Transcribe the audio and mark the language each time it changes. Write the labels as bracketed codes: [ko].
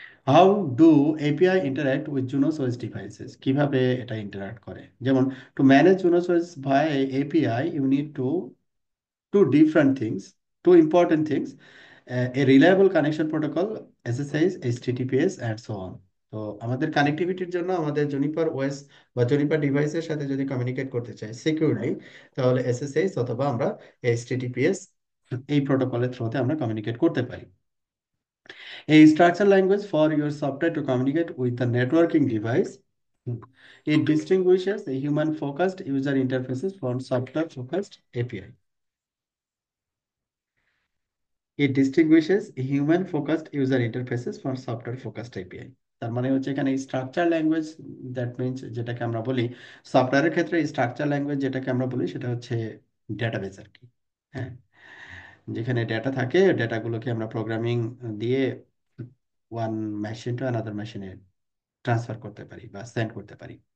[en] how do API interact with Junos OS devices, [bn] কিভাবে এটা interact করে, [en] যেমন to manage Junos OS via API you need to two different things, two important things, a reliable connection protocol, SSH, HTTPS and so on। [bn] তো আমাদের কানেক্টিভিটির জন্য আমাদের Juniper OS বা জুনিপার ডিভাইসের সাথে যদি কমিউনিকেট করতে চাই সিকিউরলি, তাহলে এসএসএইচ অথবা আমরা এইচটিটিপিএস এই প্রোটোকলের থ্রুতে আমরা কমিউনিকেট করতে পারি। [en] A structured language for your software to communicate with the networking device. It distinguishes the human focused user interfaces from software focused API. It distinguishes human focused user interfaces from software focused API। [bn] তার মানে হচ্ছে এখানে structure language, that means যেটাকে আমরা বলি সফটওয়্যারের ক্ষেত্রে structure language যেটাকে আমরা বলি সেটা হচ্ছে ডেটাবেস আর কি। হ্যাঁ, যেখানে ডেটা থাকে, ডেটাগুলোকে আমরা প্রোগ্রামিং দিয়ে ওয়ান মেশিন টু অ্যানাদার মেশিনে ট্রান্সফার করতে পারি বা সেন্ড করতে পারি।